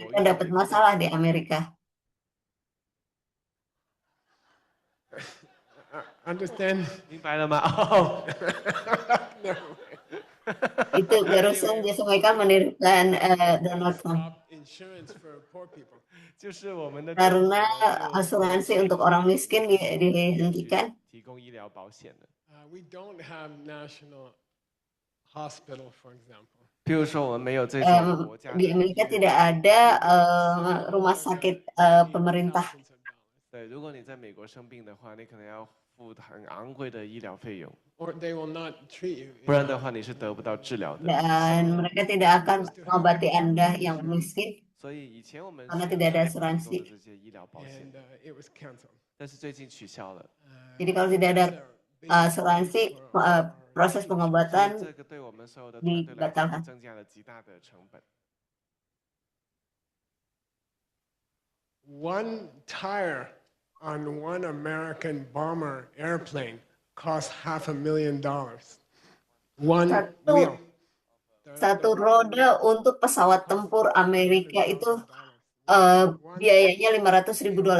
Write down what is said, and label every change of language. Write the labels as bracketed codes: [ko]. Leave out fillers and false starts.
[id] Mereka dapat masalah di Amerika. [en] Understand? [zh] 明白了吗？哦， [id] Itu barusan disampaikan menirukan Donald Trump. [en] Stop insurance for poor people. [zh] 就是我们的 [id] Karena asuransi untuk orang miskin dihentikan. [zh] 提供医疗保险的。 [en] We don't have national hospital, for example. [zh] 譬如说，我们没有这种国家的 [id] Di Amerika tidak ada rumah sakit pemerintah. [zh] 对，如果你在美国生病的话，你可能要付很昂贵的医疗费用， [en] Or they will not treat you. [zh] 不然的话你是得不到治疗的。 [id] Dan mereka tidak akan mengobati Anda yang miskin. karena tidak ada asuransi. [en] And it was canceled. [zh] 但是最近取消了。 [id] Jadi kalau tidak ada asuransi, proses pengobatan [zh] 这个对我们所有的团队来讲增加了极大的成本。 [en] One tire on one American bomber airplane cost $500,000. One wheel. [id] Satu roda untuk pesawat tempur Amerika itu biayanya $500.000.